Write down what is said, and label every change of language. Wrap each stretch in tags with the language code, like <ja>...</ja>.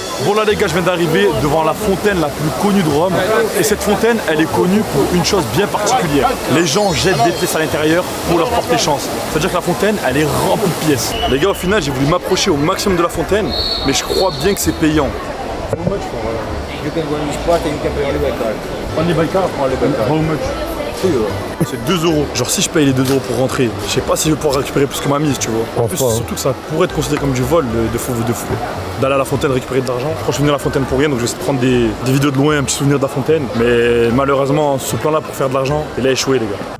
<fr>Bon là les gars, je viens d'arriver devant la fontaine la plus connue de Rome. Et cette fontaine, elle est connue pour une chose bien particulière. Les gens jettent des pièces à l'intérieur pour leur porter chance. C'est-à-dire que la fontaine, elle est remplie de pièces. Les gars, au final, j'ai voulu m'approcher au maximum de la fontaine, mais je crois bien que c'est payant.</fr> <en>You can go in this spot and you can pay only by card. Only by card? Only by card. How much?</en> <fr>C'est 2 euros. Genre si je paye les 2 euros pour rentrer, je sais pas si je vais pouvoir récupérer plus que ma mise, tu vois. En plus, surtout que ça pourrait être considéré comme du vol de fou. D'aller à la fontaine récupérer de l'argent. Je crois que je suis venu à la fontaine pour rien, donc je vais essayer de prendre des vidéos de loin, un petit souvenir de la fontaine. Mais malheureusement, ce plan-là pour faire de l'argent, il a échoué les gars.</fr>